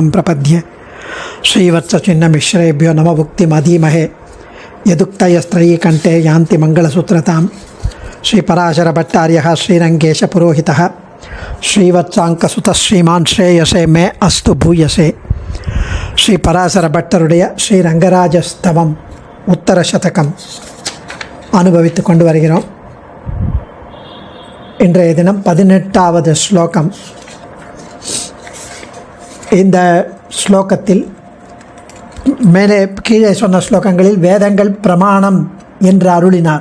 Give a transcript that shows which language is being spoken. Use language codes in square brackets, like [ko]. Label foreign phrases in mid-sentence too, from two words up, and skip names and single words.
[sa] प्रपद्ये श्रीवत्सचिन्नमिश्रेभ्यो नमः भुक्तिमधीमहे यदुक्तयस्त्रयीकण्ठे यान्ति मङ्गलसूत्रतां श्रीपराशरभट्टार्यः श्रीरङ्गेशपुरोहितः श्रीवत्साङ्कसुतः श्रीमान् श्रेयसे मे अस्तु भूयसे श्रीपराशरभट्टरुடைய [ta] ஸ்ரீரங்கராஜஸ்தவம் உத்தர சதகம் அனுபவித்து கொண்டு வருகிறோம். இன்றைய தினம் 18வது ஸ்லோகம். இந்த ஸ்லோகத்தில் மேலே கீழே சொன்ன ஸ்லோகங்களில் வேதங்கள் பிரமாணம் என்று அருளினார்.